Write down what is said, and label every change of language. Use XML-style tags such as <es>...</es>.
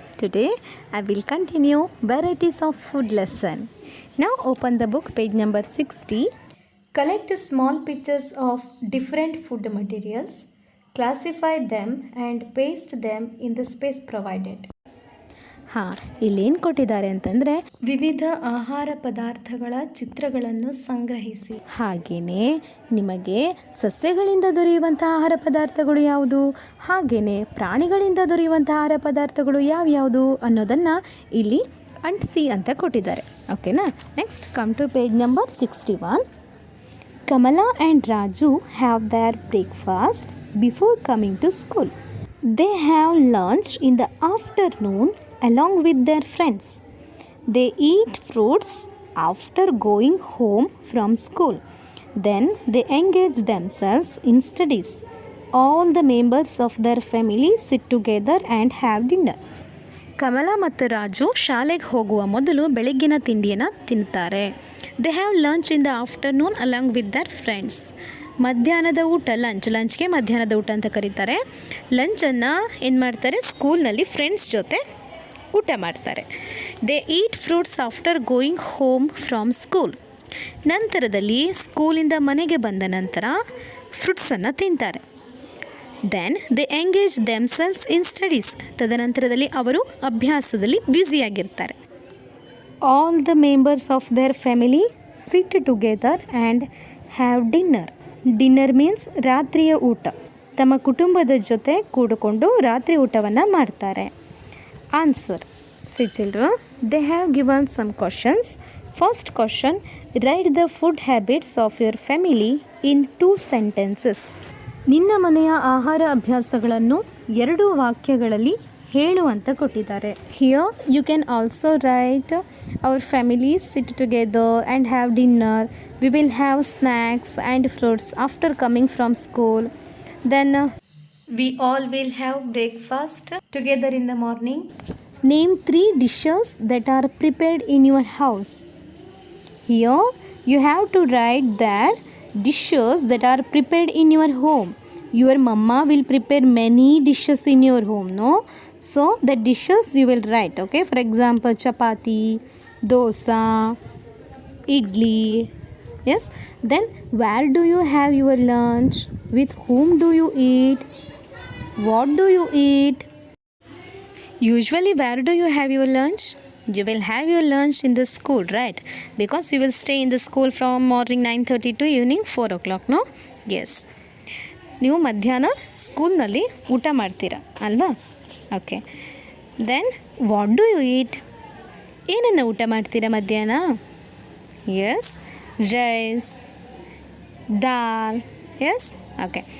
<en>Today I will continue varieties of food lesson. Now open the book page number 60. Collect small pictures of different food materials. Classify them and paste them in the space provided.</en> <kn>ಇಲ್ಲೇನು ಕೊಟ್ಟಿದ್ದಾರೆ ಅಂತಂದರೆ ವಿವಿಧ ಆಹಾರ ಪದಾರ್ಥಗಳ ಚಿತ್ರಗಳನ್ನು ಸಂಗ್ರಹಿಸಿ. ಹಾಗೆಯೇ ನಿಮಗೆ ಸಸ್ಯಗಳಿಂದ ದೊರೆಯುವಂತಹ ಆಹಾರ ಪದಾರ್ಥಗಳು ಯಾವುದು, ಹಾಗೆಯೇ ಪ್ರಾಣಿಗಳಿಂದ ದೊರೆಯುವಂತಹ ಆಹಾರ ಪದಾರ್ಥಗಳು ಯಾವ್ಯಾವುದು ಅನ್ನೋದನ್ನು ಇಲ್ಲಿ ಅಂಟಿಸಿ ಅಂತ ಕೊಟ್ಟಿದ್ದಾರೆ.</kn> <en>ಓಕೆನಾ. Next come to page number 61. Kamala and Raju have their breakfast before coming to school. They have lunch in the afternoon along with their friends. They eat fruits after going home from school. Then they engage themselves in studies. All the members of their family sit together and have dinner.</en> <kn>ಕಮಲ ಮತ್ತು ರಾಜು ಶಾಲೆಗೆ ಹೋಗುವ ಮೊದಲು ಬೆಳಗ್ಗಿನ ತಿಂಡಿಯನ್ನು ತಿಂತಾರೆ.</kn> <en>They have lunch in the afternoon along with their friends.</en> <kn>ಮಧ್ಯಾಹ್ನದ ಊಟ ಲಂಚ್ಗೆ ಮಧ್ಯಾಹ್ನದ ಊಟ ಅಂತ ಕರೀತಾರೆ. ಲಂಚನ್ನು ಏನು ಮಾಡ್ತಾರೆ, ಸ್ಕೂಲ್ನಲ್ಲಿ ಫ್ರೆಂಡ್ಸ್ ಜೊತೆ ಊಟ ಮಾಡ್ತಾರೆ.</kn> <en>They eat fruits after going home from school.</en> <kn>ನಂತರದಲ್ಲಿ ಸ್ಕೂಲಿಂದ ಮನೆಗೆ ಬಂದ ನಂತರ ಫ್ರೂಟ್ಸನ್ನು ತಿಂತಾರೆ.</kn> <en>Then they engage themselves in studies.</en> <kn>ತದನಂತರದಲ್ಲಿ ಅವರು ಅಭ್ಯಾಸದಲ್ಲಿ ಬ್ಯುಸಿಯಾಗಿರ್ತಾರೆ.</kn> <en>All the members of their family sit together and have dinner.</en> <kn>Dinner means ರಾತ್ರಿಯ ಊಟ. ತಮ್ಮ ಕುಟುಂಬದ ಜೊತೆ ಕೂಡಿಕೊಂಡು ರಾತ್ರಿ ಊಟವನ್ನು ಮಾಡ್ತಾರೆ.</kn> <en>Answer. See children, they have given some questions. First question, write the food habits of your family in 2 sentences. ನಿನ್ನ ಮನೆಯ ಆಹಾರ ಅಭ್ಯಾಸಗಳನ್ನು 2 ವಾಕ್ಯಗಳಲ್ಲಿ ಹೇಳು ಅಂತ ಕೊಟ್ಟಿದ್ದಾರೆ. Here you can also write our families sit together and have dinner. We will have snacks and fruits after coming from school. Then we all will have breakfast together in the morning. Name 3 dishes that are prepared in your house. Here you have to write that dishes that are prepared in your home. Your mama will prepare many dishes in your home, no? So the dishes you will write, okay? For example, chapati, dosa, idli. Yes. Then where do you have your lunch? With whom do you eat? What do you eat? Usually where do you have your lunch? You will have your lunch in the school, right? Because you will stay in the school from morning 9:30 to evening 4 o'clock, no? Yes.</en> <kn>ನೀವು ಮಧ್ಯಾಹ್ನ ಸ್ಕೂಲ್ನಲ್ಲಿ ಊಟ ಮಾಡ್ತೀರಾ ಅಲ್ವಾ?</kn> <en>Okay. Then what do you eat?</en> <kn>ಏನನ್ನು ಊಟ ಮಾಡ್ತೀರಾ ಮಧ್ಯಾಹ್ನ?</kn> <en>Yes, rice, dal. Yes. Okay.</en>